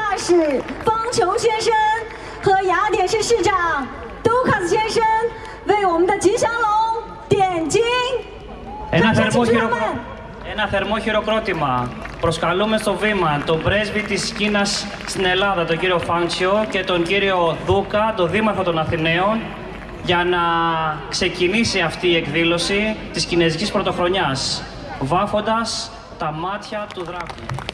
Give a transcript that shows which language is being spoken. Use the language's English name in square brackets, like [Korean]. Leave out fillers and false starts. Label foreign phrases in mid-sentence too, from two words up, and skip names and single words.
[Chinese] 使方琼先生和雅典市市长杜卡斯先生为我们的吉祥龙点睛。 [Greek] Ένα θερμό χειροκρότημα. Προσκαλούμε στο βήμα τον πρέσβη της Κίνας στην Ελλάδα, τον κύριο Φάντσιο, και τον κύριο Δούκα, τον δήμαρχο των Αθηναίων, για να ξεκινήσει αυτή η εκδήλωση της Κινέζικης Πρωτοχρονιάς, βάφοντας τα μάτια του δράκου.